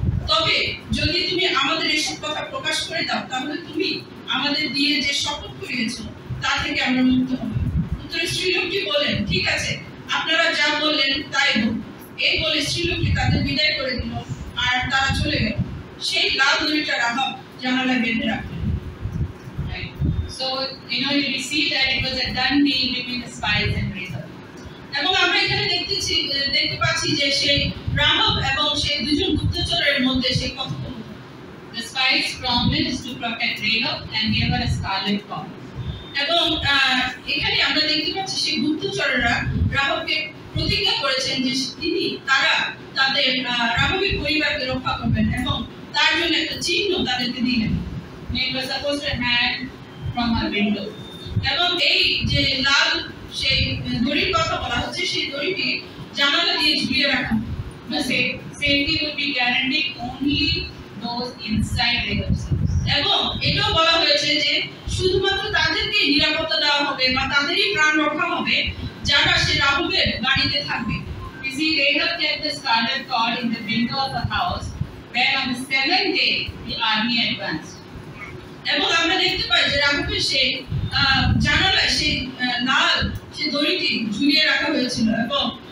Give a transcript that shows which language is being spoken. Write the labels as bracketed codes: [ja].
[bn] তবে যদি তুমি আমাদের এসব কথা প্রকাশ করে দাও তাহলে তুমি আমাদের দিয়ে যে শপথ করিয়েছো তা থেকে আমরা মুক্ত হব। উত্তরে স্ত্রীলোকটি বললেন, ঠিক আছে, আপনারা যা বললেন তাই হোক। এই বলে স্ত্রীলোকটি তাদের বিদায় করে দিল আর তারা চলে গেল। সেই লাল দড়িটা রাহাব জানালায় বেঁধে রাখলেন। [en] So, you see that it was a done deal between the spies and Rahab. [bn] এবং আমরা এখানে দেখতে পাচ্ছি যে সেই রাহাব এবং সেই দুজন গুপ্তচরের মধ্যে সেই কথোপকথন। [en] The spies promised to protect Rahab and gave her a scarlet cord. [bn] এবং এখানে আমরা দেখতে পাচ্ছি সেই গুপ্তচরেরা রাহাবকে প্রতিজ্ঞা করেছেন যে তারা তাদের রাহাবের পরিবারকে রক্ষা করবেন এবং তার জন্য একটা চিহ্ন তাদেরকে দিলেন। [en] It was supposed to hang from her window. [bn] এবং এই যে লাল সেই দড়ির কথা বলা হচ্ছে, সেই দড়িটি জানালা দিয়ে ঝুলিয়ে রাখা। [en] The safety would be guaranteed only those inside Rahab's house. [bn] এবং এটাও বলা হয়েছে যে শুধুমাত্র তাদেরকে নিরাপত্তা দেওয়া হবে বা তাদেরই প্রাণ রক্ষা হবে যারা সে রাহাবের বাড়িতে থাকবে। [en] You see, Rahab kept the scarlet cord in the window of the house, where on the 7th day the army advanced. [bn] এবং আমরা দেখতে পাই যে রাহাবের সেই জানালায় সেই লাল সেই দড়িটি ঝুলিয়ে রাখা হয়েছিল এবং